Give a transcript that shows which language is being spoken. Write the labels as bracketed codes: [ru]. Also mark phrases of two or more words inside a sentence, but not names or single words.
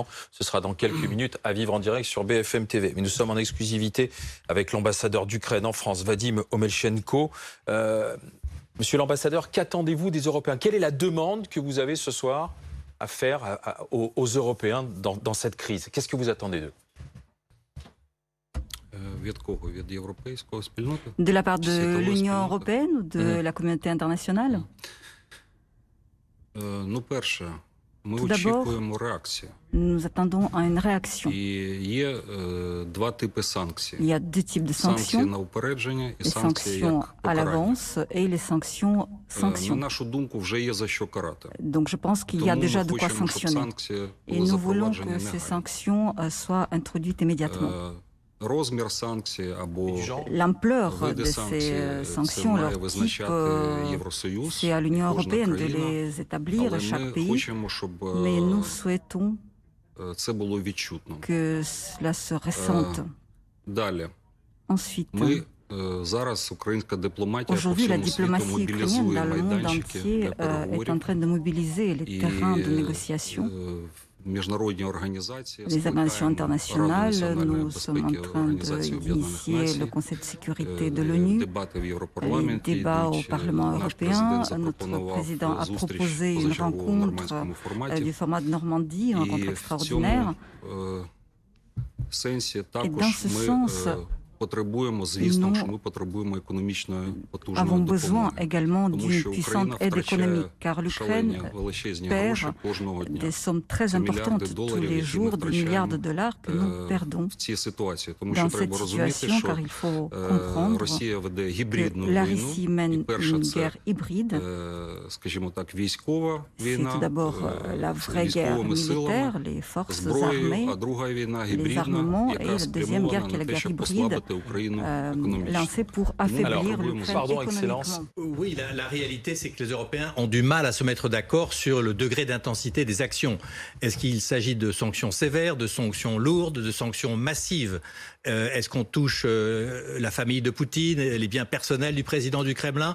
[fr] Ce sera dans quelques minutes à vivre en direct sur BFM TV. Mais nous sommes en exclusivité avec l'ambassadeur d'Ukraine en France, Vadim Omelchenko. Monsieur l'ambassadeur, qu'attendez-vous des Européens? Quelle est la demande que vous avez ce soir à faire aux Européens dans cette crise? Qu'est-ce que vous attendez d'eux? [uk] Від кого? Від європейської спільноти? [fr] De la part de C'est l'Union comment, européenne ou de la communauté internationale? [uk] Ну, перше, Ми [fr] Tout d'abord, [uk] очікуємо реакції. [fr] nous attendons à une réaction. [uk] І є два типи санкцій. [fr] Il y a deux types de [uk] Санкції [fr] sanctions, [uk] на упередження і [fr] les [uk] санкції [fr] sanctions [uk] як [fr] à [uk] покарання. [fr] l'avance et les sanctions [uk] На [fr] sanctions. [uk] нашу думку, вже є за що карати. [fr] Donc je pense qu'il y a [uk] Тому [fr] déjà [uk] ми [fr] de quoi [uk] хочемо, щоб [fr] sanctionner. [uk] санкції [fr] Et [uk] були [fr] nous voulons [uk] запроваджені [fr] que ces [uk] негайно. [fr] sanctions soient introduites immédiatement. [uk] Розмір санкцій або [fr] L'ampleur [uk] види [fr] de [uk] санкцій [fr] ces [uk] це [fr] sanctions, [uk] має [fr] leur type, [uk] визначати Євросоюз, [fr] c'est à l'Union [uk] і кожна [fr] européenne de [uk] країна. [fr] les établir, [uk] Але [fr] chaque [uk] ми [fr] pays. [uk] хочемо, щоб [fr] Mais nous souhaitons [uk] це було відчутно. [fr] que cela se ressente. [uk] Далі. [fr] Ensuite, [uk] Ми зараз українська дипломатія по [fr] aujourd'hui, la [uk] всьому світу [fr] diplomatie ukrainienne [uk] мобілізує [fr] dans le monde [uk] майданчики [fr] entier [uk] для [fr] est en [uk] переговорів. [fr] train de mobiliser les [uk] І [fr] terrains de négociation. [uk] міжнародні організації, [fr] Les organisations internationales, nous sommes en train [uk] Організації Об'єднаних [fr] d'initier le [uk] Націй, [fr] Conseil de sécurité de l'ONU, [uk] дебати в [fr] les [uk] Європарламенті [fr] débats au [uk] йдуть. [fr] Parlement [uk] Наш [fr] européen. [uk] президент [fr] Notre [uk] запропонував [fr] président a [uk] зустріч [fr] proposé une [uk] позачергову в [fr] rencontre [uk] нормандському форматі. [fr] du format de Normandie, une rencontre [uk] І в [fr] extraordinaire. [uk] цьому сенсі [fr] dans [uk] також [fr] ce [uk] ми [fr] sens, [uk] потребуємо, звісно, [fr] nous [uk] що ми потребуємо економічної потужної [fr] Avons besoin [uk] допомоги. [fr] également [uk] Тому [fr] d'une [uk] що [fr] puissante [uk] Україна [fr] aide [uk] втрачає [fr] économique, car [uk] шалені [fr] l'Ukraine [uk] величезні [fr] perd [uk] гроші кожного дня. [fr] des sommes très C'est importantes milliards de tous dollars, les [uk] які ми [fr] jours, de milliards de [uk] втрачаємо, [fr] dollars que nous perdons [uk] в цій ситуації. Тому що [fr] dans cette [uk] треба розуміти, [fr] situation, [uk] що [fr] car il faut comprendre [uk] Росія веде [fr] que [uk] гібридну [fr] la [uk] війну, [fr] Russie [uk] і [fr] mène [uk] перша [fr] une [uk] це, [fr] guerre hybride. [uk] скажімо так, військова [fr] C'est [uk] війна, [fr] tout d'abord la vraie guerre [uk] військовими [fr] militaire, [uk] силами, [fr] les forces [uk] зброєю, [fr] armées, [uk] а друга війна [fr] les [uk] гібридна, [fr] armements, et [uk] яка [fr] la deuxième guerre [uk] спрямована [fr] qui est [uk] на [fr] la [uk] те, [fr] guerre [uk] щоб [fr] hybride, [uk] послабити Україну економічно. [fr] lancée pour affaiblir l'Ukraine Pardon, économiquement. Excellence. Oui, la réalité, c'est que les Européens ont du mal à se mettre d'accord sur le degré d'intensité des actions. Est-ce qu'il s'agit de sanctions sévères, de sanctions lourdes, de sanctions massives? Est-ce qu'on touche la famille de Poutine, les biens personnels du président du Kremlin?